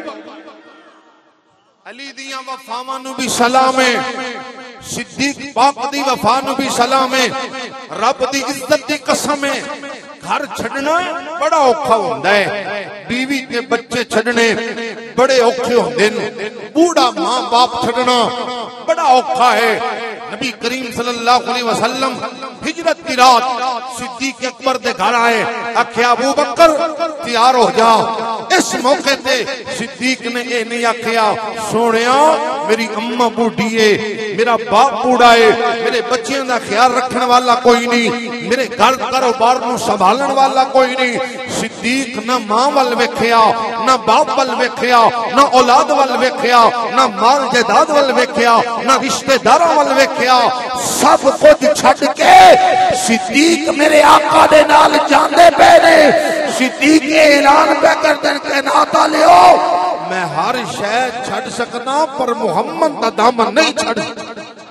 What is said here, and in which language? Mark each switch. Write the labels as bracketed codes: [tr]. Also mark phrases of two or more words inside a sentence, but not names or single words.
[pa] علی دیاں وفاواں نوں بھی سلام ہے، صدیق پاک دی وفا نوں بھی سلام ہے. رب دی عزت دی قسم ہے، گھر چھڈنا بڑا اوکھا ہندا ہے، بیوی تے بچے چھڈنے بڑے اوکھے ہوندے نے. بوڑھا ماں باپ چھڈنا بڑا اوکھا ہے. نبی کریم [ar] صلى الله عليه وسلم [pa] ہجرت کی رات صدیق اکبر دے گھر آئے. آکھیا ابو بکر تیار ہو جا۔ اس موقعے تے صدیق نے ایہ نہیں آکھیا سونیا [ur] میری اماں بوڑھی ہے، میرا باپ بوڑھا ہے، میرے بچوں کا خیال رکھنے والا کوئی نہیں، میرے گھر کاروبار کو سنبھالنے والا کوئی نہیں. [pa] صدیق نا ماں ول ویکھیا، نا باپ ول ویکھیا، نا اولاد ول ویکھیا، نا مال جائیداد ول ویکھیا، نا رشتہ داروں ول ویکھیا. سب کچھ چھڈ کے صدیق میرے آقا دے نال جاندے پے نے. صدیق اعلان پے کر دین کے ناتا لیو میں ہر شے چھڈ سکنا پر محمد دا دامن نہیں چھڈ سکتا.